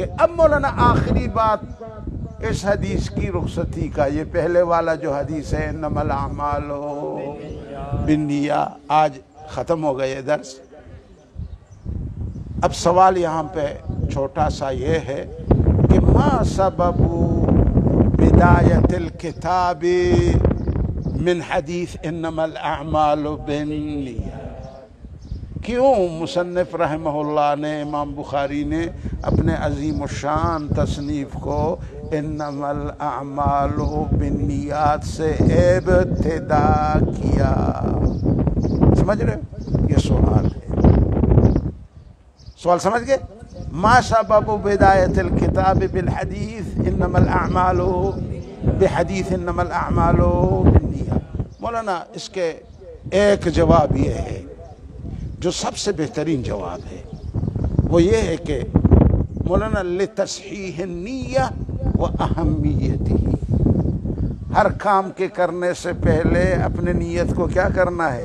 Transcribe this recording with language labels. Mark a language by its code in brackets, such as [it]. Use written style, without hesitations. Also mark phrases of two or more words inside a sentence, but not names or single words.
[ur] اب مولانا آخری بات اس حدیث کی رخصتی کا، یہ پہلے والا جو حدیث ہے [ar] انما الاعمال بالنیات، [ur] آج ختم ہو گئے درس. اب سوال یہاں پہ چھوٹا سا یہ ہے کہ [ar] ما سبب بدایت الکتاب من حدیث انما الاعمال بالنیات؟ [ur] کیوں مصنف [ar] رحمہ اللہ [ur] نے، امام بخاری نے اپنے عظیم الشان تصنیف کو [ar] انما الاعمال بالنیات [ur] سے ابتدا کیا؟ سمجھ رہے ہو؟ یہ سوال ہے. سوال سمجھ گئے؟ [ar] ما سبب بدایت الکتاب بالحدیث انما الاعمال بحدیث انما الاعمال بالنیات. [ur] مولانا اس کے ایک جواب یہ ہے جو سب سے بہترین جواب ہے، وہ یہ ہے کہ مولانا [ar] لتصحیح النیہ و اہمیتہ، [ur] ہر کام کے کرنے سے پہلے اپنے نیت کو کیا کرنا ہے؟